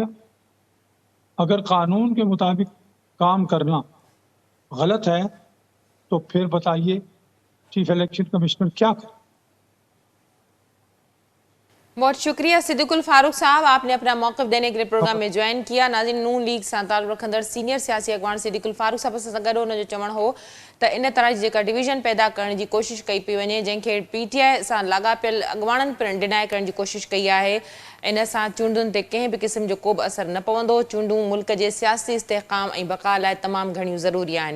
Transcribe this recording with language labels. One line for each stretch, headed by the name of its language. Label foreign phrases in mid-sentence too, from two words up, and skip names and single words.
Urdu: اگر قانون کے مطابق کام کرنا غلط ہے تو پھر بتائیے چیف الیکشن کمشنر کیا کرے؟ بہت شکریہ صدیق الفاروق صاحب، آپ نے اپنا موقف دینے کے لیے پروگرام میں جوائن کیا.
Sindhi: ناظرین، نون لیگ سان تعلق رکھندڑ سینئر سیاسی اॻواڻ صدیق الفاروق صاحب سان گڏु ان جو چوڻ ہو त इन तरह जी जेका डिवीज़न पैदा करण जी कोशिश कई पई वञे, जंहिंखे PTI सां लाॻापियल अॻवाणनि पिणु डिनाए करण जी कोशिश कई आहे, इन सां चूंडुनि ते कंहिं बि क़िस्म जो को बि असरु न पवंदो. चूंडूं मुल्क जे सियासी इस्तेहकाम ऐं बक़ा लाइ तमामु घणियूं ज़रूरी आहिनि.